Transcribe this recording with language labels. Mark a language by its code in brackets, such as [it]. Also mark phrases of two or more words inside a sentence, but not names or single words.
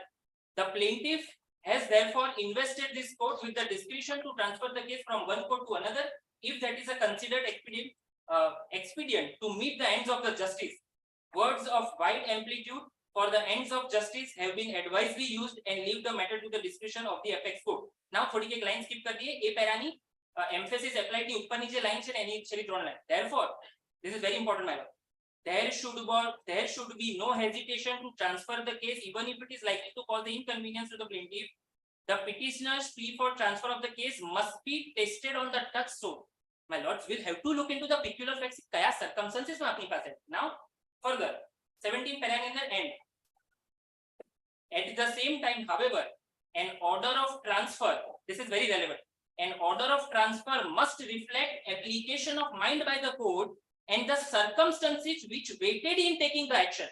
[en] The plaintiff has therefore invested this court with the discretion to transfer the case from one court to another if that is a considered expedient to meet the ends of the justice. Words of wide amplitude for the ends of justice have been advisedly used and leave the matter to the discretion of the apex court. [gu] Now થોડીક એક [en] line skip [gu] કરી દઈએ એ પેરાની [en] emphasis applied [gu] ની ઉપરની જે લાઈન છે ને એની છેલ્લી 3 લાઈન. [en] Therefore this is very important my lord. There should be no hesitation to transfer the case even if it is likely to cause the inconvenience to the plaintiff. The petitioner's plea for transfer of the case must be tested on the touchstone. My lords will have to look into the peculiar facts kaya circumstances [gu] માં આપણી પાસે. [en] Now further 17 paragraph end. At the same time however an order of transfer, this is very relevant, an order of transfer must reflect application of mind by the court and the circumstances which waited in taking the action.